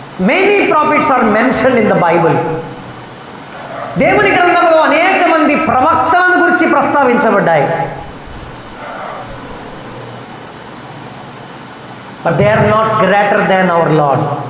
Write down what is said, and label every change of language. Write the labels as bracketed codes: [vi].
[en] Many prophets are mentioned in the Bible. [te] దేవుని గ్రంథంలో అనేక మంది ప్రవక్తలను గురించి ప్రస్తావించబడ్డాయి. [en] But they are not greater than our Lord.